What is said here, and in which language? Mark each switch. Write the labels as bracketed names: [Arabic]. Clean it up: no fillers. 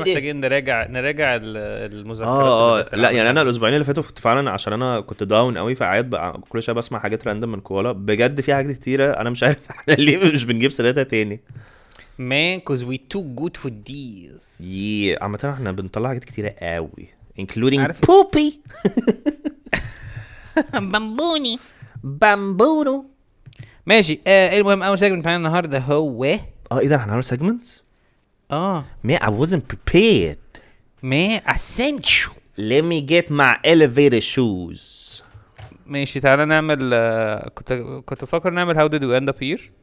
[Arabic] محتاجين نراجع المذكرات. لا يعني انا الاسبوعين اللي فاتوا كنت فعلا عشان انا كنت داون قوي، فقعد بقى كل شويه بسمع حاجات راندم من كوالا. بجد في حاجات كتيره انا مش عارف احنا ليه مش بنجيب سيرتها تاني. [English] Man, cause we too good for these. [Arabic] عامه احنا بنطلع حاجات كتيره قوي [English] including poopy. [Arabic] بامبونو. ماشي. المهم اول سيجمنت معانا النهارده هو ايه ده؟ احنا هنعمل سيجمنتس. [English] Man, I wasn't prepared. Man, I sent you. Let me get my elevator shoes. [Arabic] ماشي تعالى نعمل كنت بفكر نعمل [English] how did we end up here.